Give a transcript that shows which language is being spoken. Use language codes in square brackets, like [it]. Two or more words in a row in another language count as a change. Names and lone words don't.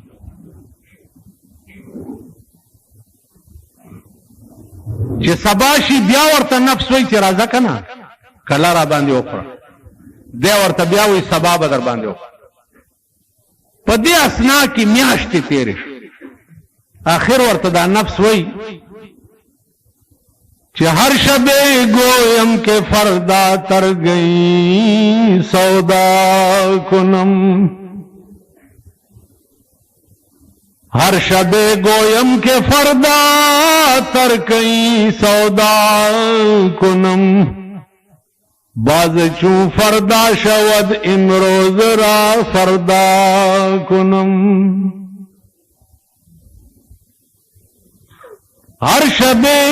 [ps] چې سبا شي بیا ورته نفس وایي چې راځه که نه کلا را باندې وخوره دی ورته بیا وایي سبا به در باندې وخوره په دې اسنا کې میاشتې تېرې شو آخر ورته دا نفس وایي [fa] چې هر شب گویم که فردا تر گئی سودا کنم هر شب گویم که فردا تر گئی سودا کنم باز چون فردا شود امروز را فردا کنم هر شب